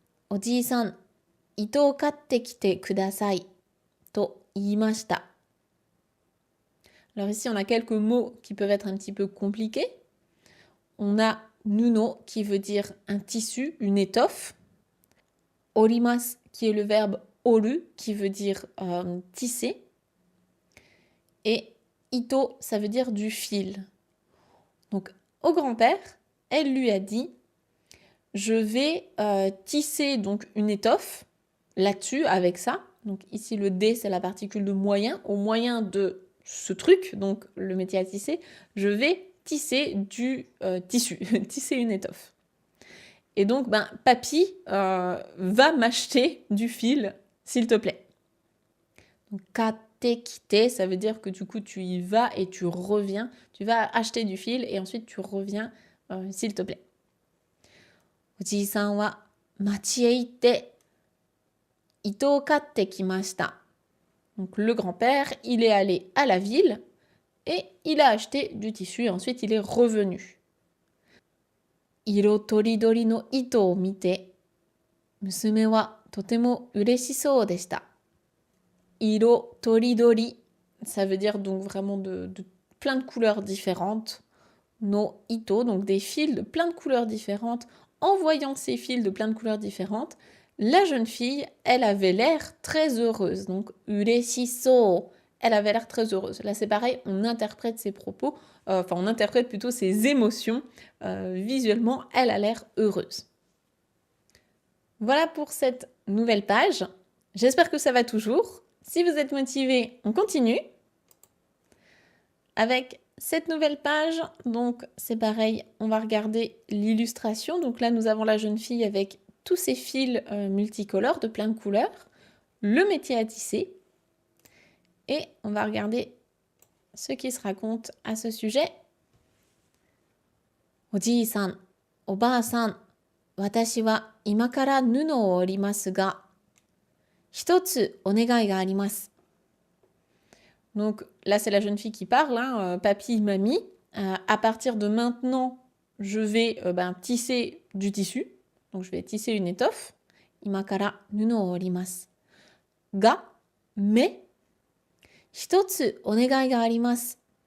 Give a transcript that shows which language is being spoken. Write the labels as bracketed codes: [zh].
[ja] おじいさん、糸を買ってきてください。と言いました。 [fr] Alors ici, on a quelques mots qui peuvent être un petit peu compliqués. On a nuno qui veut dire un tissu, une étoffe. Orimas qui est le verbe oru qui veut dire tisser. Et ito, ça veut dire du fil. Donc au grand-père, elle lui a dit je vais tisser donc une étoffe là-dessus avec ça. Donc ici le D c'est la particule de moyen. Au moyen de ce truc, donc le métier à tisser, je vais tisser du tissu, tisser une étoffe. Et donc papy va m'acheter du fil, s'il te plaît. Donc kate, ça veut dire que du coup tu y vas et tu reviens. Tu vas acheter du fil et ensuite tu reviens, s'il te plaît. [ja] おじいさんは町へ行って糸を買ってきました。 [fr] Donc le grand-père, il est allé à la ville et il a acheté du tissu et ensuite il est revenu. [ja] 色とりどりの糸を見て、娘はとても嬉しそうでした。 [fr] 色とりどり, ça veut dire donc vraiment de plein de couleurs différentes. No ito, donc des fils de plein de couleurs différentes. En voyant ces fils de plein de couleurs différentes, la jeune fille, elle avait l'air très heureuse. Donc, ureshiso, elle avait l'air très heureuse. Là, c'est pareil, on interprète ses propos, on interprète plutôt ses émotions. Visuellement, elle a l'air heureuse. Voilà pour cette nouvelle page. J'espère que ça va toujours. Si vous êtes motivé, on continue avec cette nouvelle page. Donc c'est pareil, on va regarder l'illustration. Donc là, nous avons la jeune fille avec tous ces fils multicolores de plein de couleurs, le métier à tisser, et on va regarder ce qui se raconte à ce sujet. [ja] おじいさん、おばあさん、私は今から布を織りますが、一つお願いがあります。 [fr] Donc là, c'est la jeune fille qui parle, hein, papy, mamie. À partir de maintenant, je vais tisser du tissu. Donc je vais tisser une étoffe. [ja] Imakara nuno o orimasu. Ga, mais, hitotsu onegai ga arimasu.